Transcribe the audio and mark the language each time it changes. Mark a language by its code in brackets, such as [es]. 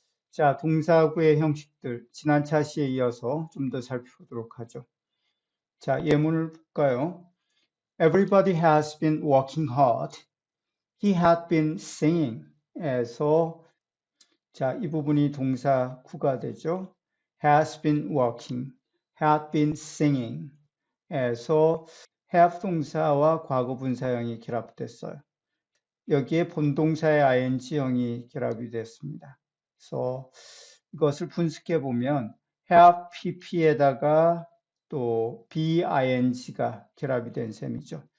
[ko] 자, 동사구의 형식들 지난 차시에 이어서 좀 더 살펴보도록 하죠. 자, 예문을 볼까요? [en] Everybody has been working hard. He had been singing. [ko] 에서 자, 이 부분이 동사구가 되죠. [en] has been working, had been singing. [ko] 에서 have 동사와 과거분사형이 결합됐어요. 여기에 본동사의 ing형이 결합이 됐습니다. 그래서 이것을 분석해 보면 have pp에다가 또 bing가 결합이 된 셈이죠.